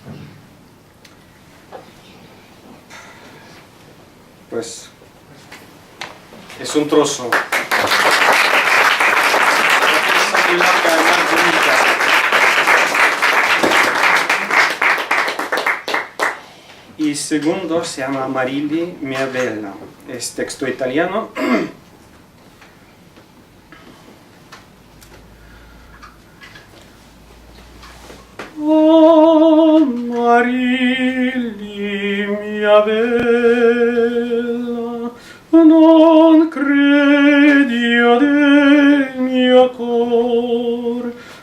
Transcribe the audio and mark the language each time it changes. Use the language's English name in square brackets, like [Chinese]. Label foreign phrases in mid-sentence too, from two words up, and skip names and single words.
[Spanish] Pues es un trozo. Y segundo se llama Marilli mia bella, es texto italiano. [Italian] Oh, Marilli mia bella, non credio del mio cor,